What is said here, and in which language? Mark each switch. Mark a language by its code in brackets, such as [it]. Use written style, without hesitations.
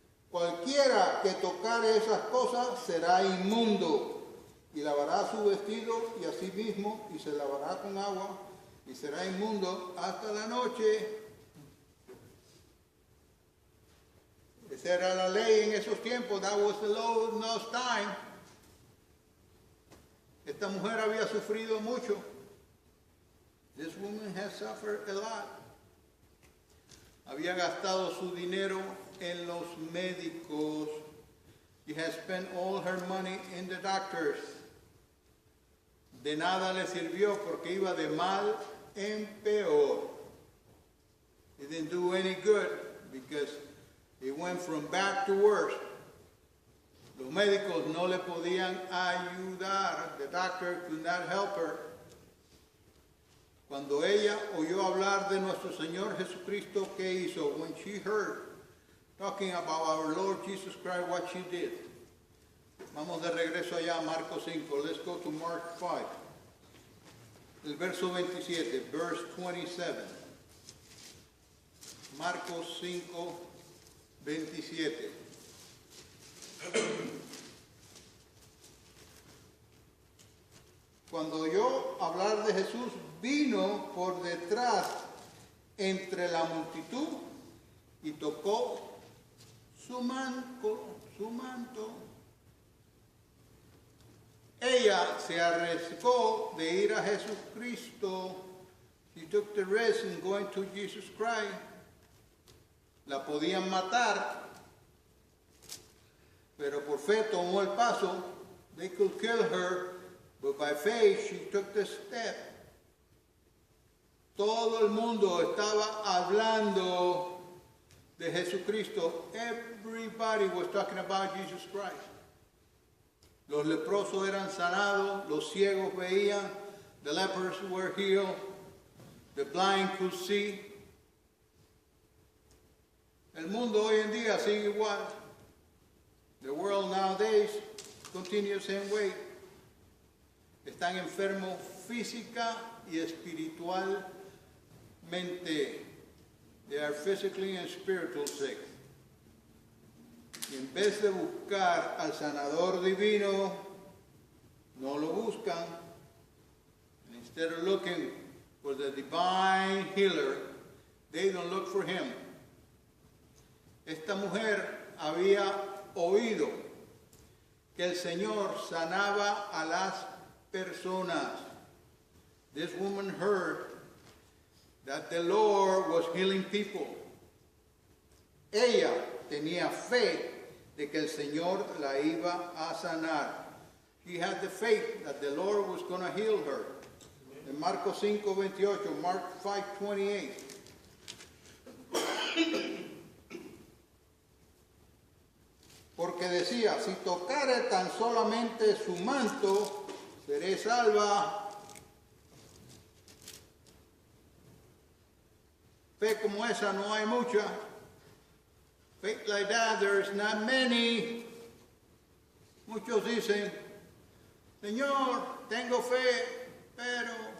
[es] Cualquiera que tocare esas cosas será inmundo, y lavará su vestido y a sí mismo, y se lavará con agua, y será inmundo hasta la noche. Esa era la ley en esos tiempos. [en] That was the law in those time. [es] Esta mujer había sufrido mucho. [en] This woman has suffered a lot. [es] Había gastado su dinero en los médicos. [en] She has spent all her money in the doctors. [es] De nada le sirvió porque iba de mal en peor. [en] It didn't do any good because it went from bad to worse. [es] Los médicos no le podían ayudar. [en] The doctor could not help her. [es] Cuando ella oyó hablar de nuestro Señor Jesucristo, ¿qué hizo? [en] When she heard talking about our Lord Jesus Christ, what she did. [es] Vamos de regreso allá a Marcos 5. [en] Let's go to Mark 5. [es] El verso 27, [en] verse 27. [es] Marcos 5, 27. Cuando oyó hablar de Jesús, vino por detrás entre la multitud y tocó su manto. Ella se arriesgó de ir a Jesucristo. [en] She took the risk in going to Jesus Christ. [es] La podían matar, pero por fe tomó el paso. [en] They could kill her, but by faith she took the step. [es] Todo el mundo estaba hablando de Jesucristo. [en] Everybody was talking about Jesus Christ. [es] Los leprosos eran sanados, los ciegos veían, [en] the lepers were healed, the blind could see. [es] El mundo hoy en día sigue igual. [en] The world nowadays continues the same way. [es] Están enfermos física y espiritualmente. [en] They are physically and spiritually sick. [es] Y en vez de buscar al sanador divino, no lo buscan. [en] And instead of looking for the divine healer, they don't look for him. [es] Esta mujer había oído que el Señor sanaba a las personas. [en] This woman heard that the Lord was healing people. [es] Ella tenía fe de que el Señor la iba a sanar. [en] She had the faith that the Lord was going to heal her. [es] En Marcos 5:28, Mark 5:28. Porque decía, si tocare tan solamente su manto, seré salva. Fe como esa no hay mucha. [en] Faith like that, there's not many. [es] Muchos dicen, Señor, tengo fe, pero.